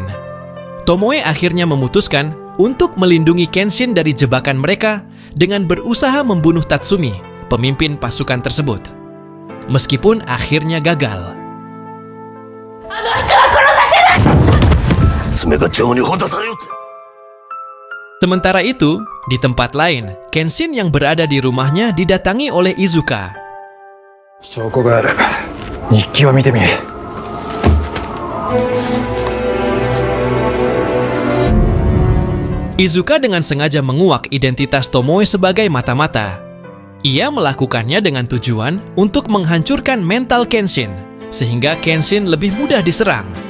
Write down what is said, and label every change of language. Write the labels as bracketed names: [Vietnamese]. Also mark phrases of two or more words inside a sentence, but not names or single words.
[Indonesian] Tomoe akhirnya memutuskan untuk melindungi Kenshin dari jebakan mereka dengan berusaha membunuh Tatsumi, pemimpin pasukan tersebut. Meskipun akhirnya gagal. Sementara itu, di tempat lain, Kenshin yang berada di rumahnya didatangi oleh Izuka. [Japanese] 証拠がある。日記を見てみ。 [Indonesian] Izuka dengan sengaja menguak identitas Tomoe sebagai mata-mata. Ia melakukannya dengan tujuan untuk menghancurkan mental Kenshin, sehingga Kenshin lebih mudah diserang.